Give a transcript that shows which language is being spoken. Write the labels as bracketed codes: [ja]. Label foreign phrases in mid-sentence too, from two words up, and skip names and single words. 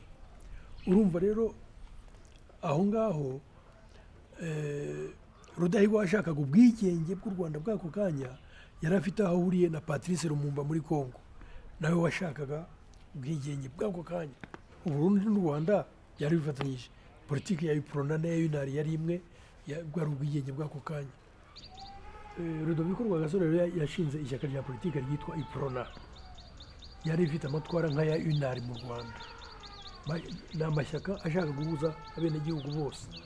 [rw] Urumva rero aho ngaho Rudahigwa washakaga ubwigenge bw'u Rwanda bwako kanya, yari afite aho ahuriye na Patrice Lumumba muri Congo, nawe washakaga ubwigenge bwako kanya. Uburundi n'u Rwanda yari bifatanyije. Politiki ya UPRONA na UNAR yari imwe, bwari ubwigenge bwako kanya. Rudoviko Rwagasore yashinze ishyaka rya politiki ryitwa UPRONA, yari ifite amatwara nk'aya UNAR mu Rwanda. Ni amashyaka ashaka guhuza abenegihugu bose.